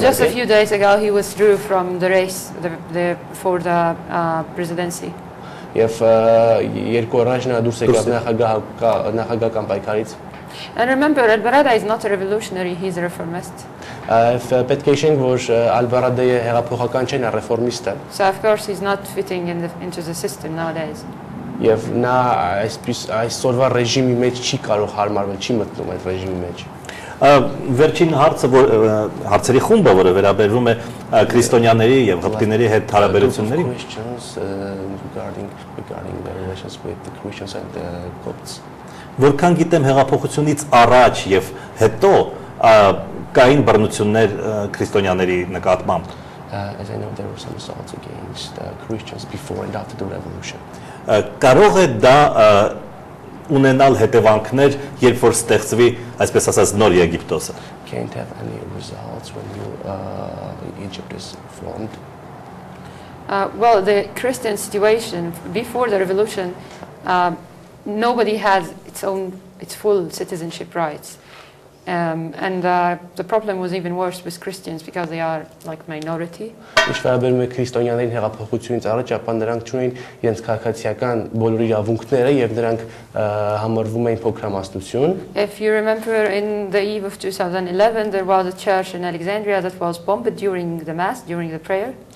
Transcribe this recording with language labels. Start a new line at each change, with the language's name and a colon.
English: Just a few days ago, he withdrew from the race for the presidency.
Armenian: Եվ երկու առաջ նա դուրս եկավ նախագահական պայքարից։
English: And remember, Al-Baradei is not a revolutionary; he's a reformist.
Armenian: Պետք է հիշենք, որ Al-Baradei հեղափոխական չէ, նա ռեֆորմիստ է։
English: So of course he's not fitting into the system nowadays.
Armenian: Եվ նա այսօրվա ռեժիմի մեջ չի կարող հարմարվել, չի մտնում այդ ռեժիմի մեջ։ Վերջին հարցը, որ հարցերի խումբը, որը վերաբերվում է քրիստոնյաների եւ հպտիների հետ հարաբերություններին։
English: Regarding the relations with the Christians and the Copts.
Armenian: Որքան գիտեմ հեղափոխությունից առաջ եւ հետո կային բռնություններ քրիստոնյաների նկատմամբ։
English: As I know, there were some assaults against Christians before and after the revolution.
Armenian: Կարող է դա ունենալ հետևանքներ, երբ որ ստեղծվի, այսպես ասած, նոր Եգիպտոսը։
English: Can't have any results when Egypt is formed. Well, the Christian situation before the revolution, nobody has its full citizenship rights. And the problem was even worse with Christians because they are like minority.
Armenian: Ինչ վերաբերում է քրիստոնյաներին հեղափոխությունից առաջ, ապա նրանք չունեին իրենց քաղաքացիական բոլոր իրավունքները եւ նրանք համարվում էին փոքրամասնություն։
English: If you remember, in the eve of 2011, there was a church in Alexandria that was bombed during the mass, during the prayer.